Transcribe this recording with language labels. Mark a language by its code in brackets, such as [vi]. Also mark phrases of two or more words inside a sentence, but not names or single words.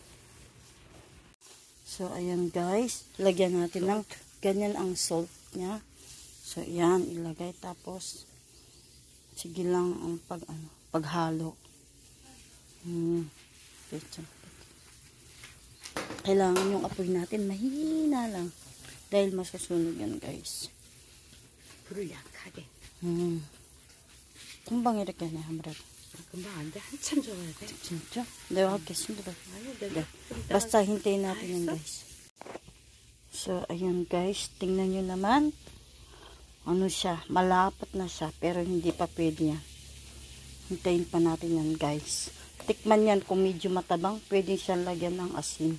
[tl] So ayan guys, lagyan natin ng ganyan ang salt niya. So yan, ilagay tapos sige lang ang paghalo. Kailangan yung apoy natin mahina lang dahil masusunog yan guys. [ko] 불을 약하게. 금방 이렇게 해 하면 금방 안 돼. 한참 줘야 돼. 진짜? 내가 하겠습니다. 네. [tl] Basta hintayin natin yun guys. So ayun guys, tingnan nyo naman. Ano siya, malapot na siya pero hindi pa pwede yan. Hintayin pa natin yan guys. Tikman yan kung medyo matabang, pwede siyang lagyan ng asin.